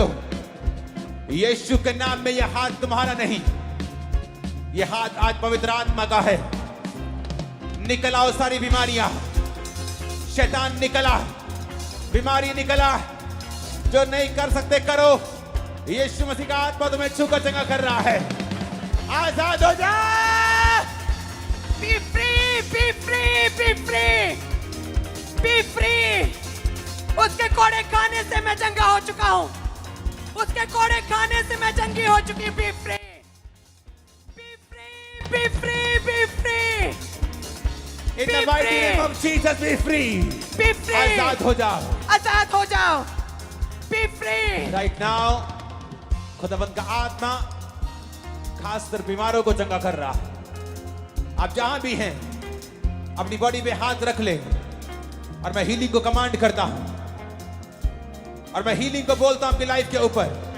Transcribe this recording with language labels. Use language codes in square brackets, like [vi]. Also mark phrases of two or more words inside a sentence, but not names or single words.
[hi] यीशु के नाम में यह हाथ तुम्हारा नहीं, यह हाथ आज पवित्र आत्मा का है। निकल आओ सारी बीमारियां, शैतान निकला, बीमारी निकला, जो नहीं कर सकते करो। यीशु मसीह का आत्मा तुम्हें छूकर चंगा कर रहा है। आजाद हो जा। [en] Be free! Be free! Be free! Be free! [hi] उसके कोड़े खाने से मैं चंगा हो चुका हूं। उसके कोड़े खाने से मैं चंगी हो चुकी। [en] Be free! Be free! Be free! Be free! In Be the mighty free. name of Jesus, be free. Be free! [hi] आजाद हो जाओ। आजाद हो जाओ। [en] Be free! Right now, [hi] खुदावंद का आत्मा खासकर बीमारों को चंगा कर रहा है। आप जहां भी हैं, अपनी बॉडी पे हाथ रख ले और मैं हीलिंग को कमांड करता हूं और मैं हीलिंग को बोलता हूं आपकी लाइफ के ऊपर।